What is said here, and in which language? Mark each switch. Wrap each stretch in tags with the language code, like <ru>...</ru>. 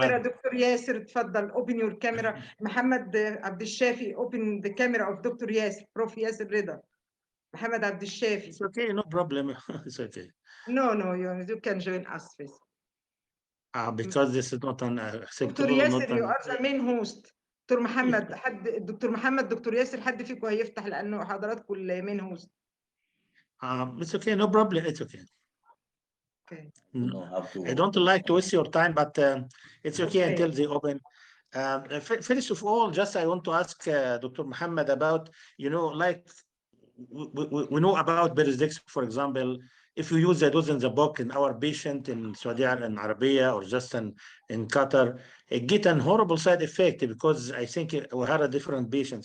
<en>camera, Dr. Yasser.</en> <ar>تفضل.</ar> <en>Open your camera. Mohamed Abdel open the camera of Dr. Yasser. Prof Yasser Reda. Mohamed Abdel. It's okay, no problem. It's okay. No, you can join us, please. Because this is not an acceptable. Dr. Yasser, you are the main host.</en> <ar>دكتور محمد دكتور محمد دكتور ياسر حد فيكم هيفتح لانه حضراتكم</ar> <en>المين host. It's okay, no problem. It's okay. Okay. I don't like to waste your time, but it's okay until they open. First of all, just I want to ask Dr. Mohamed about, like we know about Beresdex, for example. If you use the dose in the book in our patient in Saudi Arabia, in Arabia, or just in Qatar, it get an horrible side effect because I think we had a different patient.</en>